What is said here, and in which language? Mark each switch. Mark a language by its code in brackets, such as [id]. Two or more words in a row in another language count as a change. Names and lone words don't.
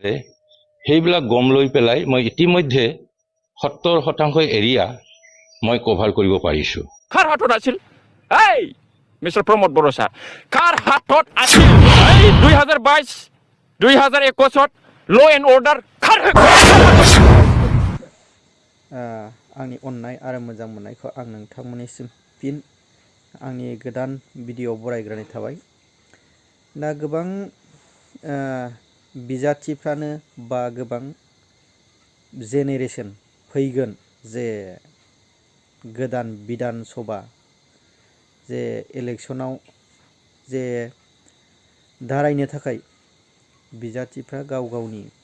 [as] সেইবিলাক গম লৈ পেলাই মই ইতিমধ্যে 70% এৰিয়া মই কভাৰ কৰিব পাৰিছোঁ। কাৰ হাতত আছিল এই মিস্টাৰ প্ৰমোদ বড়ো ছাৰ, কাৰ হাতত আছিল এই 2022 2021 [en] law and order [brx] आंनि अननाय आरो मोजां मोननायखौ आं नोंथांमोननिसिम फिन आंनि गोदान भिडिअ बरायग्रोनाय थाबाय। दा गोबां बिजाथिफ्रानो बा गोबां जेनेरेसन फैगोन जे गोदान बिधान सभा जे इलेक्शनाव जे दारायनो थाखाय बिजाथिफ्रा गाव गावनि